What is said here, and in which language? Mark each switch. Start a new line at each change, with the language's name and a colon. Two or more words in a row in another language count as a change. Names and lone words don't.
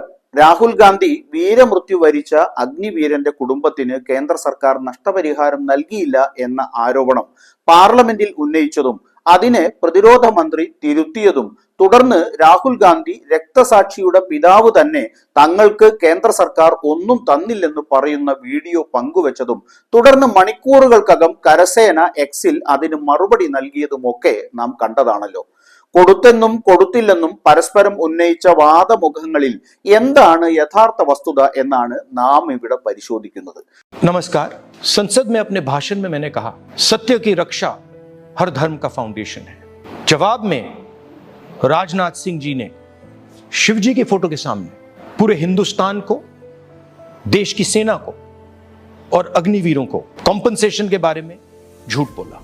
Malayalam: രാഹുൽ ഗാന്ധി വീരമൃത്യു വരിച്ച അഗ്നിവീരന്റെ കുടുംബത്തിന് കേന്ദ്ര സർക്കാർ നഷ്ടപരിഹാരം നൽകിയില്ല എന്ന ആരോപണം പാർലമെന്റിൽ ഉന്നയിച്ചതും അതിനെ പ്രതിരോധ മന്ത്രി തിരുത്തിയതും തുടർന്ന് രാഹുൽ ഗാന്ധി രക്തസാക്ഷിയുടെ പിതാവ് തന്നെ തങ്ങൾക്ക് കേന്ദ്ര സർക്കാർ ഒന്നും തന്നില്ലെന്ന് പറയുന്ന വീഡിയോ പങ്കുവച്ചതും തുടർന്ന് മണിക്കൂറുകൾക്കകം കരസേന എക്സിൽ അതിന് മറുപടി നൽകിയതുമൊക്കെ നാം കണ്ടതാണല്ലോ. കൊടുത്തെന്നും കൊടുത്തില്ലെന്നും പരസ്പരം ഉന്നയിച്ച വാദമുഖങ്ങളിൽ എന്താണ് യഥാർത്ഥ വസ്തുത എന്നാണ് നാം ഇവിടെ പരിശോധിക്കുന്നത്.
Hindi: नमस्कार. संसद में अपने भाषण में मैंने कहा सत्य की रक्षा हर धर्म का फाउंडेशन है. जवाब में राजनाथ सिंह जी ने शिवजी की फोटो के सामने पूरे हिंदुस्तान को, देश की सेना को और अग्निवीरों को कॉम्पनसेशन के बारे में झूठ बोला.